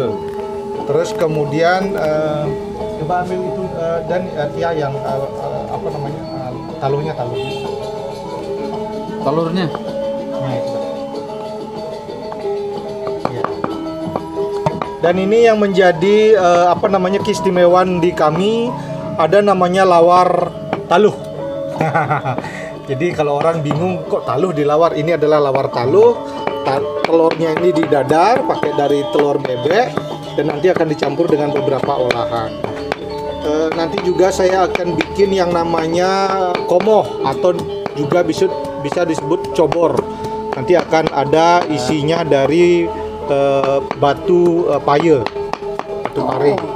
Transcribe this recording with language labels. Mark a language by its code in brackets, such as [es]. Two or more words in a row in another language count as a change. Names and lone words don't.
[id] Terus kemudian coba ambil itu dan ya yang apa namanya talurnya. Nah, itu. Ya. Dan ini yang menjadi apa namanya keistimewaan di kami, ada namanya lawar taluh. Jadi kalau orang bingung kok taluh dilawar, ini adalah lawar taluh. Telurnya ini didadar pakai dari telur bebek dan nanti akan dicampur dengan beberapa olahan. Nanti juga saya akan bikin yang namanya komoh atau juga bisa disebut cobor. Nanti akan ada isinya dari batu paye, batu pare.